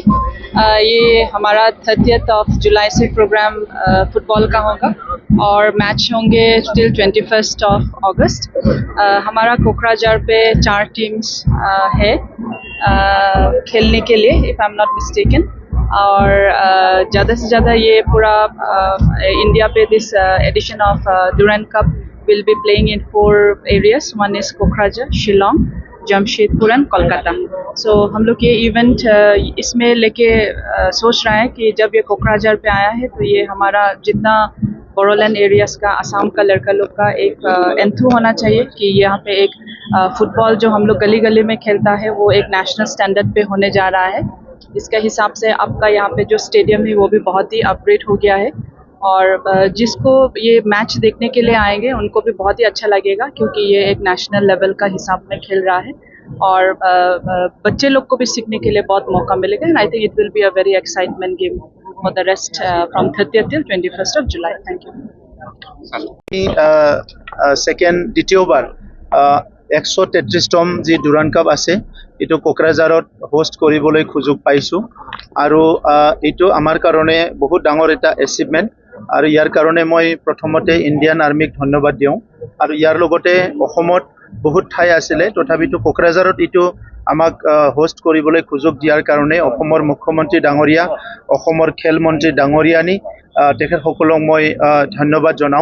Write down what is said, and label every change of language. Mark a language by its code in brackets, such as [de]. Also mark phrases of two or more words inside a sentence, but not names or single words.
[hi] ये हमारा [en] 30th of July [hi] से प्रोग्राम फुटबॉल का होगा और मैच होंगे [en] till 21st of August. [hi] हमारा कोकराझार पे 4 टीम्स है खेलने के लिए, [en] if I am not mistaken. [hi] और ज़्यादा से ज़्यादा ये पूरा इंडिया पे [en] This edition of Durand Cup will be playing in 4 areas. One is Kokrajhar, Shillong, Jamshedpur and Kolkata. [hi] So हम लोग ये इवेंट इसमें लेके सोच रहे हैं कि जब ये कोकराझार पे आया है तो ये हमारा जितना बोडोलैंड एरियाज का, असम का लड़का लोग का एक एंथू होना चाहिए कि यहाँ पे एक फुटबॉल जो हम लोग गली गली में खेलता है वो एक [en] national standard [hi] पे होने जा रहा है। इसका हिसाब से आपका यहाँ पे जो स्टेडियम है वो भी बहुत ही अपग्रेड हो गया है और जिसको ये मैच देखने के लिए आएंगे उनको भी बहुत ही अच्छा लगेगा क्योंकि ये एक [en] national level [hi] का हिसाब में खेल रहा है और बच्चे लोग को भी सीखने के लिए बहुत मौका मिलेगा। [en] And I think it will be a very excitement game for the rest from 30th till 21st of July. Thank you. [as] দ্বিতীয়বাৰ 133তম যি ड्यूरैंड कप আছে এইটো কোকৰাঝাৰত হোষ্ট কৰিবলৈ সুযোগ পাইছোঁ আৰু এইটো আমাৰ কাৰণে বহুত ডাঙৰ এটা এচিভমেণ্ট আৰু ইয়াৰ কাৰণে মই প্ৰথমতে ইণ্ডিয়ান আৰ্মিক ধন্যবাদ দিওঁ আৰু ইয়াৰ লগতে অসমত বহুত ঠাই আছিলে তথাপিতো কোকৰাঝাৰত এইটো আমাক হোষ্ট কৰিবলৈ সুযোগ দিয়াৰ কাৰণে অসমৰ মুখ্যমন্ত্ৰী ডাঙৰীয়া, অসমৰ খেল মন্ত্ৰী ডাঙৰীয়ানী তেখেতসকলক মই ধন্যবাদ জনাওঁ।